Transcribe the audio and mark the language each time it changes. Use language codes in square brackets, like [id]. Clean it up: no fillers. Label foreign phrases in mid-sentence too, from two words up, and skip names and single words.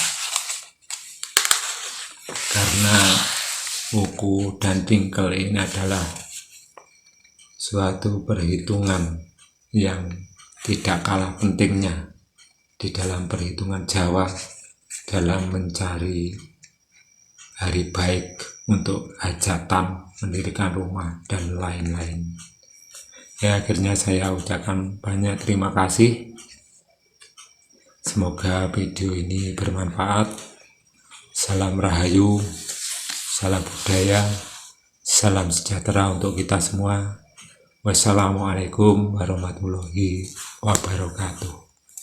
[id] Karena wuku dan ringkel ini adalah suatu perhitungan yang tidak kalah pentingnya di dalam perhitungan Jawa dalam mencari hari baik untuk hajatan, mendirikan rumah, dan lain-lain. Ya, akhirnya saya ucapkan banyak terima kasih. Semoga video ini bermanfaat. Salam Rahayu, salam budaya, salam sejahtera untuk kita semua. [ar] والسلام عليكم ورحمة الله وبركاته.